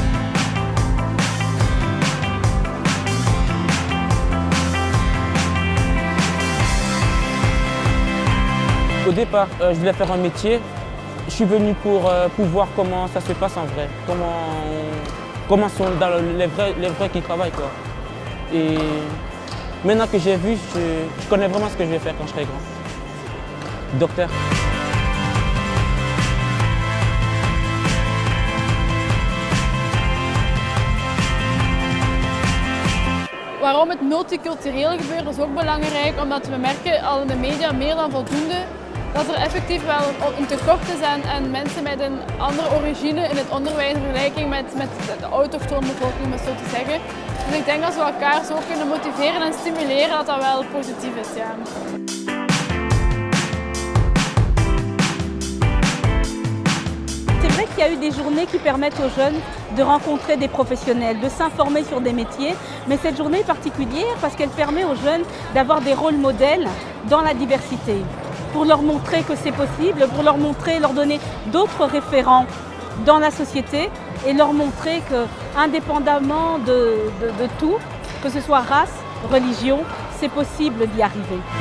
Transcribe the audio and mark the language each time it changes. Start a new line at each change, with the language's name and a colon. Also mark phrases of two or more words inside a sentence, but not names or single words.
French: Au départ, je voulais faire un métier. Je suis venu pour voir comment ça se passe en vrai, comment sont dans les vrais qui travaillent, quoi. Et maintenant que j'ai vu, je connais vraiment ce que je vais faire quand je serai grand. Docteur.
Dutch: Waarom het multicultureel gebeuren is ook belangrijk, omdat we merken al in de media meer dan voldoende dat er effectief wel een tekort is aan mensen met een andere origine in het onderwijs in vergelijking met de autochtone bevolking, om het zo te zeggen. Dus ik denk dat we elkaar zo kunnen motiveren en stimuleren dat dat wel positief is. Ja.
French: C'est vrai qu'il y a eu des journées qui permettent aux jeunes de rencontrer des professionnels, de s'informer sur des métiers, mais cette journée est particulière parce qu'elle permet aux jeunes d'avoir des rôles modèles dans la diversité, pour leur montrer que c'est possible, pour leur montrer, leur donner d'autres référents dans la société et leur montrer que, indépendamment de tout, que ce soit race, religion, c'est possible d'y arriver.